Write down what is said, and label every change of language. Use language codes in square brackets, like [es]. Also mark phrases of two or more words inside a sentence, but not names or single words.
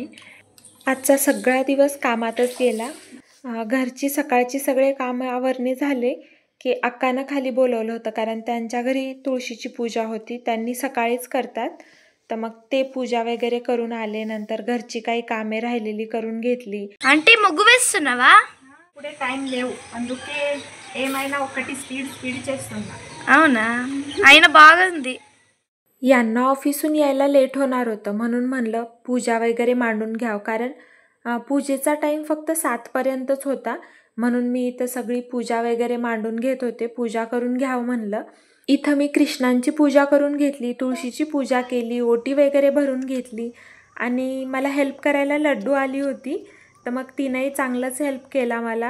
[mr] आजचा सगळा दिवस कामातच गेला. घरची सकाळची सगळे कामं आवरणे झाले की अक्कानं खाली बोलवलं होतं, कारण त्यांच्या घरी तुळशीची पूजा होती. त्यांनी सकाळीच करतात, तर मग ते पूजा वगैरे करून आले. नंतर घरची काही कामे राहिलेली करून घेतली. [te] ఆంటీ ముగ్గు వేస్తున్నావా? ఇప్పుడే టైం లేవు, అందుకే ఏమైనా ఒకటి స్పీడ్ చేస్తున్నా. అవునా? అయిన బాగుంది. [mr] यांना ऑफिसून यायला लेट होणार होतं, म्हणून म्हणलं पूजा वगैरे मांडून घ्यावं, कारण पूजेचा टाईम फक्त 7पर्यंतच होता. म्हणून मी इथं सगळी पूजा वगैरे मांडून घेत होते. पूजा करून घ्यावं म्हणलं. इथं मी कृष्णांची पूजा करून घेतली, तुळशीची पूजा केली, ओटी वगैरे भरून घेतली आणि मला हेल्प करायला लड्डू आली होती, तर मग तिनेही चांगलंच हेल्प केला मला.